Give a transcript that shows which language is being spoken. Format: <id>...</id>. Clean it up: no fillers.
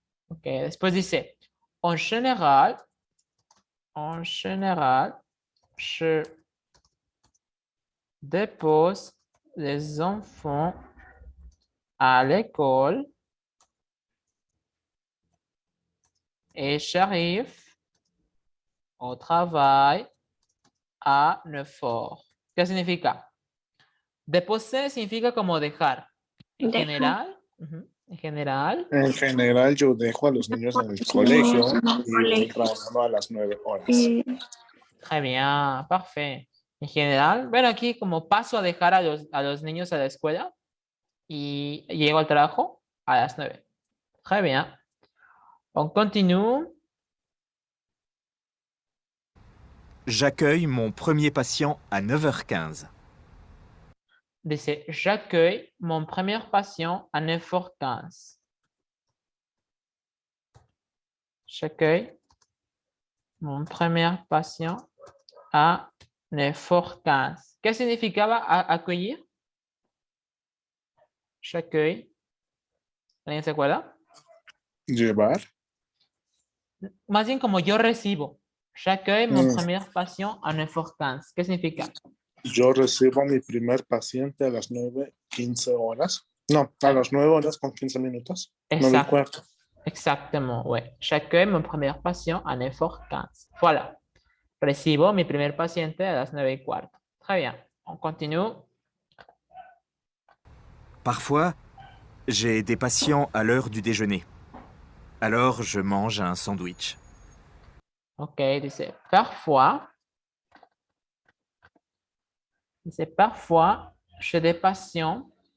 <es>Ok, después dice,</es> <fr>en général, je dépose les enfants à l'école et j'arrive au travail a 9h.</fr> <es>¿Qué significa? Deposer significa como dejar. En Dejar. general, en general, En general, yo dejo a los niños en el colegio y voy trabajando a las 9 horas.</es> <fr>très bien, parfait.</fr> <es>En general, bueno, aquí como paso a dejar a los niños a la escuela y llego al trabajo a las 9.</es> <fr>Très bien. On continue. J'accueille mon premier patient à 9h15. Dice, j'accueille mon premier patient à 9h15. J'accueille mon premier patient à 9h15.</fr> <es>¿Qué significaba accueillir? J'accueille. ¿Alguien se acuerda? Llevar. Más bien como yo recibo.</es> <fr>J'accueille mon premier patient à 9h15.</fr> <es>¿Qué significa? Yo recibo mi primer paciente a las 9:15 horas. No, a las 9 horas con 15 minutos. 9:15.</es> <fr>Exactement, ouais. J'accueille mon premier patient à 9h15. Voilà.</fr> <es>Recibo mi primer paciente a las 9:15.</es> <fr>Très bien. On continue. Parfois, j'ai des patients à l'heure du déjeuner. Alors, je mange un sandwich.</fr> <es>Ok, dice parfois. Dice</es> <fr>parfois, j'ai des patients.</fr>